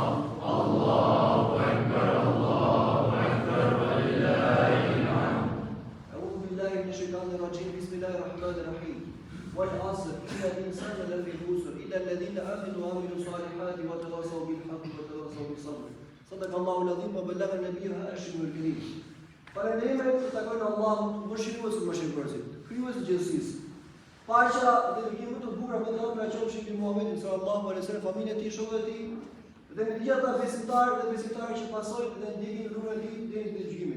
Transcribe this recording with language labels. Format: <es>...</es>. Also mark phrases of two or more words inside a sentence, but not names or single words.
<ar>الله أكبر الله أكبر ولله الحمد. أعوذ بالله من الشيطان الرجيم بسم الله الرحمن الرحيم. والعصر إن الإنسان لفي خسر إلا الذين آمنوا وعملوا الصالحات وتواصوا بالحق وتواصوا بالصبر. صدق الله العظيم وبلغ النبي هاشم الكريم.</ar> <sq>Falënderimet të takojnë Allahut, mëshiruesit mëshirësit, krijuesit të gjithësisë. Paqja dhe bekimet të bukura me të qofshin mbi Muhamedit</sq> <ar>صلى الله عليه وسلم,</ar> <sq>familjen e tij, shokët e tij, dhe me të gjithë ata besimtarë dhe besimtarë që pasojnë dhe ndjekin rrugën e tij deri në gjykimin.</sq>